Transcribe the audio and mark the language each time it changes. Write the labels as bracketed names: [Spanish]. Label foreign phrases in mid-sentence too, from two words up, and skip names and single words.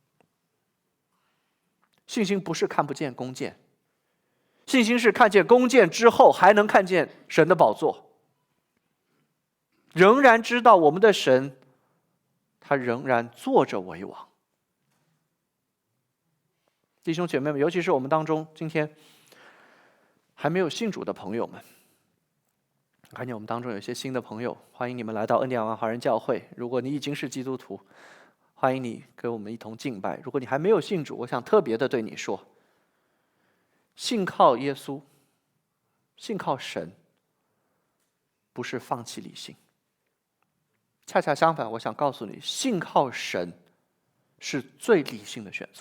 [Chinese] 信心不是看不見弓箭，信心是看見弓箭之後還能看見神的寶座，仍然知道我們的神他仍然坐着為王。弟兄姐妹们，尤其是我們當中今天還沒有信主的朋友们，看見我們當中有些新的朋友，歡迎你們來到恩典灣華人教會。如果你已經是基督徒，歡迎你跟我們一同敬拜。如果你還沒有信主，我想特別的對你說，信靠耶穌，信靠神，不是放棄理性。恰恰相反，我想告訴你，信靠神是最理性的選擇。